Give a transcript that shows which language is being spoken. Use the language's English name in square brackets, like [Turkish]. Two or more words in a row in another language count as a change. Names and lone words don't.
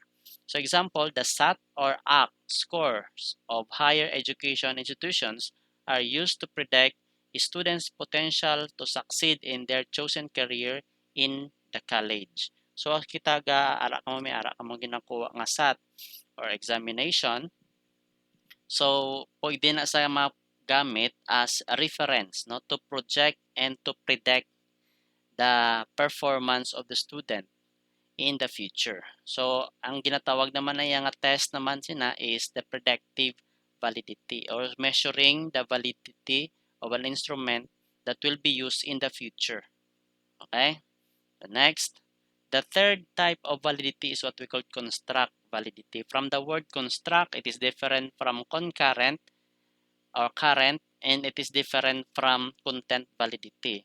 [English] So example, the SAT or ACT scores of higher education institutions are used to predict students' potential to succeed in their chosen career in the college. [Hiligaynon] So kita ga ara ka mo may ara ka mo ginakuha nga [English] SAT or examination. So pwede na sa magamit as a reference [Hiligaynon] no [English] to project and to predict the performance of the student in the future. So ang ginatawag naman na nga test naman sina is the predictive validity or measuring the validity of an instrument that will be used in the future. Okay? The next, the third type of validity is what we call construct validity. From the word construct, it is different from concurrent or current, and it is different from content validity.